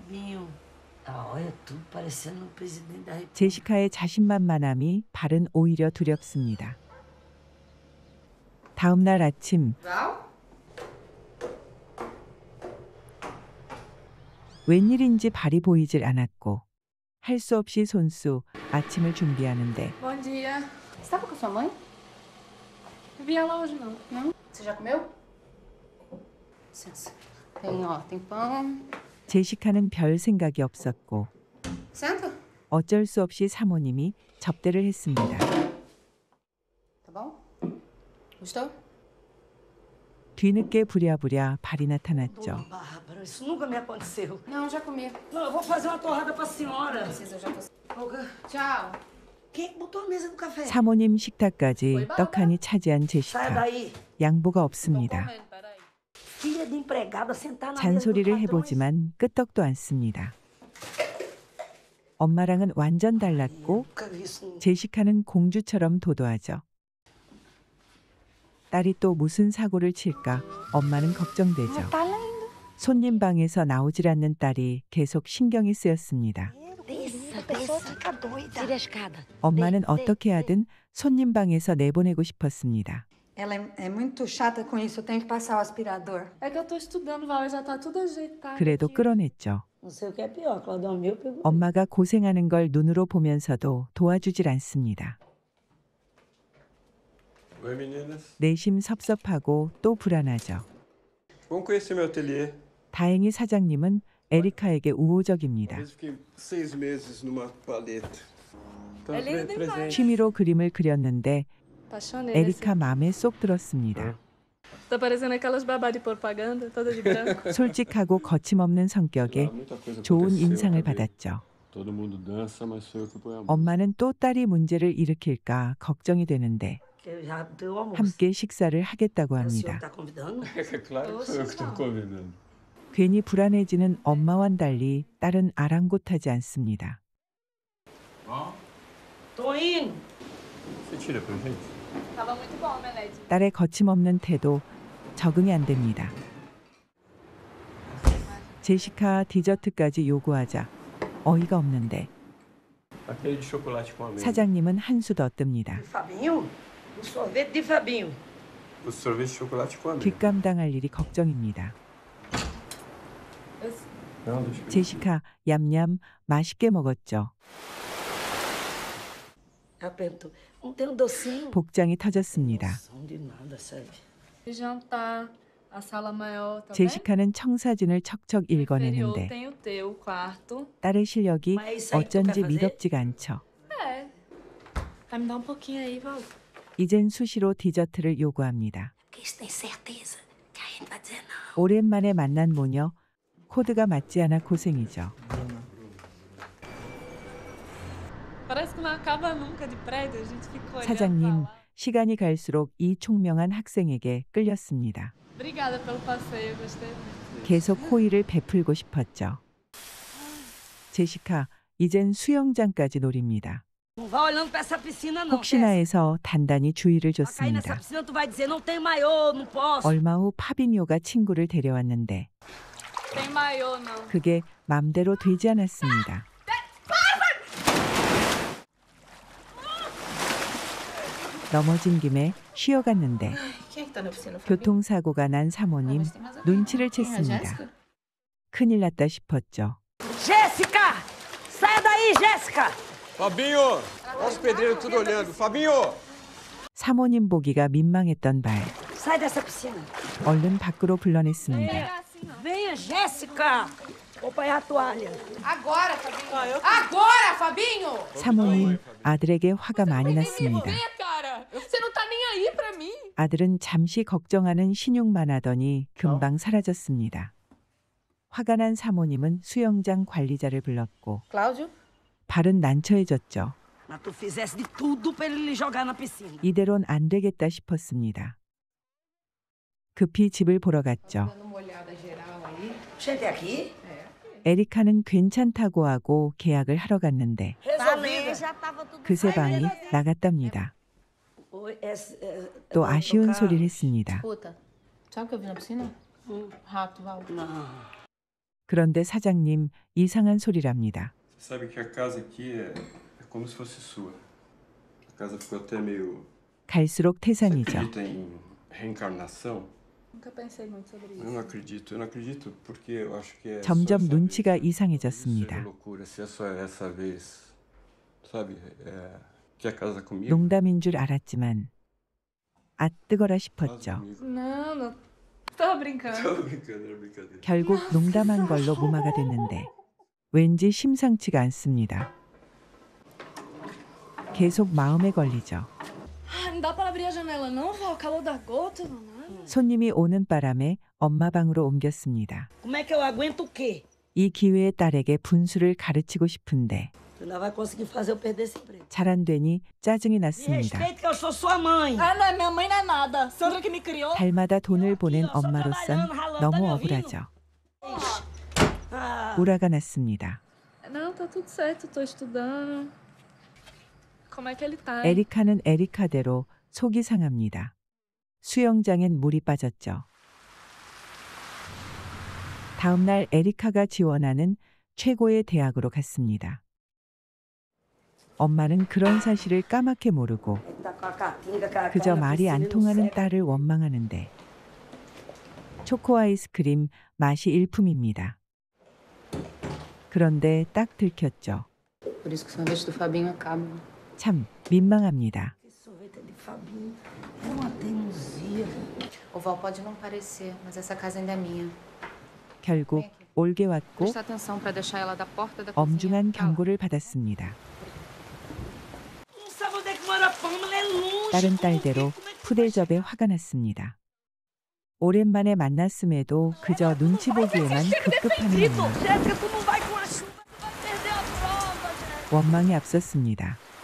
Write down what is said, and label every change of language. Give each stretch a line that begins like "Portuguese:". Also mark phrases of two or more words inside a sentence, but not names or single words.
Korean: 제시카의 자신만만함이 발은 오히려 두렵습니다. 다음 날 아침 웬일인지 발이 보이질 않았고 할 수 없이 손수 아침을 준비하는데
Portuguese: Bom dia. Você estava com sua mãe? Eu vi ela hoje não. Não? Você já comeu? Licença. Tem pão.
Korean: 제시카는 별 생각이 없었고
Portuguese: Senta.
Korean: 어쩔 수 없이 사모님이 접대를 했습니다.
Portuguese: Tá bom? Gostou?
Korean: 뒤늦게 부랴부랴 발이 나타났죠.
Portuguese: Não, já comi. Não, eu vou fazer uma torrada pra senhora. Precisa, já tô... Tchau. Quem é que botou a mesa no café?
Korean: 사모님 식탁까지 떡하니 차지한
Portuguese: Sai 제시카. daí.
Korean: 양보가 없습니다.
Portuguese: Filha de empregada sentar na mesa do
Korean: 잔소리를
Portuguese: patrão.
Korean: 해보지만 끄떡도 않습니다. 엄마랑은 완전 달랐고
Portuguese: Nunca vi isso.
Korean: 제시카는 공주처럼 도도하죠. 딸이 또 무슨 사고를 칠까 엄마는 걱정되죠.
Portuguese: Tá lindo.
Korean: 손님 방에서 나오질 않는 딸이 계속 신경이 쓰였습니다. 엄마는 어떻게 하든 손님 방에서 내보내고 싶었습니다.
Portuguese: Ela é muito chata com isso, eu tenho que passar o aspirador. É que eu tô estudando, Val, já tá tudo ajeitado.
Korean: 그래도
Portuguese: aqui.
Korean: 끌어냈죠.
Portuguese: Não sei o que é pior, Claudão meu pegou.
Korean: 엄마가 고생하는 걸 눈으로 보면서도 도와주질 않습니다.
Portuguese: Oi, meninas.
Korean: 내심 섭섭하고 또 불안하죠.
Portuguese: Vamos conhecer meu ateliê.
Korean: 다행히 사장님은 에리카에게 우호적입니다.
Portuguese: Eu fiquei 6 meses numa paleta. Então, É lindo demais.
Korean: 취미로 그림을 그렸는데
Portuguese: Apaixonei.
Korean: 에리카 마음에 쏙 들었습니다.
Portuguese: Tá parecendo aquelas babá de propaganda, toda de branco.
Korean: 솔직하고 거침없는 성격에
Portuguese: muita coisa
Korean: 좋은
Portuguese: aconteceu
Korean: 인상을
Portuguese: também.
Korean: 받았죠.
Portuguese: Todo mundo dança, mas sou eu que ponho a mão.
Korean: 엄마는 또 딸이 문제를 일으킬까 걱정이 되는데
Portuguese: Que já deu almoço.
Korean: 함께 식사를 하겠다고
Portuguese: O senhor
Korean: 합니다.
Portuguese: tá convidando? É claro que sou eu que estou convidando.
Korean: 괜히 불안해지는 엄마와는 달리 딸은 아랑곳하지 않습니다.
Portuguese: Tô indo. Você tira pra gente? Tava muito bom, Melede.
Korean: 딸의 거침없는 태도 적응이 안 됩니다. 제시카 디저트까지 요구하자 어이가 없는데
Portuguese: Aquele de chocolate com amêndoa.
Korean: 사장님은 한수 더 뜹니다.
Portuguese: De Fabinho? O sorvete de Fabinho. O sorvete de chocolate com amêndoa.
Korean: 뒷감당할 일이 걱정입니다.
Portuguese: Não, deixa eu ver.
Korean: 제시카 얌얌 맛있게 먹었죠.
Portuguese: Ela perguntou, não tem um docinho?
Korean: 복장이 터졌습니다.
Portuguese: Não de nada, sabe? E jantar, a sala maior, tá
Korean: 제시카는 청사진을 척척
Portuguese: vendo? Inferior
Korean: 읽어내는데
Portuguese: tem o teu, o quarto.
Korean: 딸의 실력이
Portuguese: Mas isso aí que tu
Korean: 어쩐지
Portuguese: quer fazer?
Korean: 미덥지가 않죠.
Portuguese: É. Vai me dar um pouquinho aí, Val.
Korean: 이젠 수시로 디저트를 요구합니다.
Portuguese: Porque eles têm certeza que a gente vai dizer não.
Korean: 오랜만에 만난 모녀 코드가 맞지 않아 고생이죠.
Portuguese: Parece que não acaba nunca de prédio, a gente fica olhando
Korean: 사장님,
Portuguese: pra lá.
Korean: 시간이 갈수록 이 총명한 학생에게 끌렸습니다.
Portuguese: Obrigada pelo passeio, gostei muito.
Korean: 계속 호의를 베풀고 싶었죠. 제시카, 이젠 수영장까지 노립니다.
Portuguese: Não vai olhando pra essa piscina, não.
Korean: 혹시나 해서 단단히 주의를
Portuguese: Vai cair nessa
Korean: 줬습니다.
Portuguese: piscina, tu vai dizer, não tem maiô, não posso.
Korean: 얼마 후 파비뇨가 친구를 데려왔는데
Portuguese: Tem maiô, não.
Korean: 그게 맘대로 되지 않았습니다. 넘어진 김에 쉬어갔는데
Portuguese: Quem é que tá na piscina?
Korean: 교통사고가 난 사모님 눈치를 챘습니다. 큰일 났다 싶었죠.
Portuguese: Jéssica! Saia daí, Jéssica! Fabinho! Olha os pedreiros tudo olhando. Fabinho!
Korean: 사모님 보기가 민망했던 발
Portuguese: Sai dessa piscina.
Korean: 얼른 밖으로 불러냈습니다.
Portuguese: assim, não. Venha, Jéssica! Vou apanhar a toalha. Agora, Fabinho! Agora, Fabinho!
Korean: 사모님 아들에게 화가 많이 났습니다.
Portuguese: cara! Você não tá nem aí pra mim!
Korean: 아들은 잠시 걱정하는 신용만 하더니 금방 사라졌습니다. 화가 난 사모님은 수영장 관리자를 불렀고
Portuguese: Cláudio?
Korean: 발은 난처해졌죠.
Portuguese: Mas tu fizesse de tudo pra ele lhe jogar na piscina.
Korean: 이대로는 안 되겠다 싶었습니다. 급히 집을 보러 갔죠.
Portuguese: Dando uma olhada geral aí. Cheguei aqui.
Korean: 에리카는 괜찮다고 하고 계약을 하러 갔는데
Portuguese: Resolvida. Já tava tudo
Korean: 그새 방이 나갔답니다. 또 또 아쉬운 소리를 했습니다.
Portuguese: Escuta, sabe o que eu vi na piscina? Rato, Val. Não.
Korean: 그런데 사장님 이상한 소리랍니다.
Portuguese: Você sabe que a casa aqui é como se fosse sua. A casa ficou até meio...
Korean: 갈수록
Portuguese: Você
Korean: 태산이죠.
Portuguese: acredita em reencarnação? Nunca pensei muito sobre isso. Eu não acredito. Eu não acredito porque eu acho que é
Korean: 점점
Portuguese: só essa
Korean: 눈치가
Portuguese: vez.
Korean: 이상해졌습니다.
Portuguese: Seja loucura, se é só essa vez, sabe? Quer casar comigo?
Korean: 농담인 줄 알았지만 아 뜨거라
Portuguese: Casa
Korean: 싶었죠.
Portuguese: comigo. Não, não. Tô brincando. Tô brincando, era brincadeira.
Korean: 결국 농담한 걸로 무마가 됐는데 왠지 심상치가 않습니다. 계속 마음에 걸리죠.
Portuguese: Ah, não dá pra abrir a janela não, Val? Calor da gota, danado.
Korean: 손님이 오는 바람에 엄마 방으로 옮겼습니다.
Portuguese: Como é que eu aguento o quê?
Korean: 이 기회에 딸에게 분수를 가르치고 싶은데
Portuguese: Tu não vai conseguir fazer eu perder esse emprego.
Korean: 잘 안 되니 짜증이
Portuguese: Me
Korean: 났습니다.
Portuguese: respeita que eu sou sua mãe. Ah, não, minha mãe não é nada. Sandra que me criou.
Korean: 달마다 돈을 보낸 엄마로선 너무 억울하죠.
Portuguese: Ah,
Korean: 우라가 났습니다.
Portuguese: Não, tá tudo certo, tô estudando. Como é que ele tá?
Korean: 에리카는 에리카대로 속이 상합니다. 수영장엔 물이 빠졌죠. 다음 날 에리카가 지원하는 최고의 대학으로 갔습니다. 엄마는 그런 사실을 까맣게 모르고 그저 말이 안 통하는 딸을 원망하는데 초코 아이스크림 맛이 일품입니다. 그런데 딱 들켰죠.
Portuguese: Por isso que o sorvete do Fabinho acaba.
Korean: 참 민망합니다.
Portuguese: O Val pode não parecer, mas essa casa ainda é minha.
Korean: 결국 올게 왔고
Portuguese: Presta atenção para deixar ela da porta da cozinha.
Korean: 엄중한 경고를 받았습니다. 다른 딸대로 푸대접에 화가 났습니다. 오랜만에 만났음에도 그저 눈치 보기에만 급급하는 엄마. 원망이 앞섰습니다.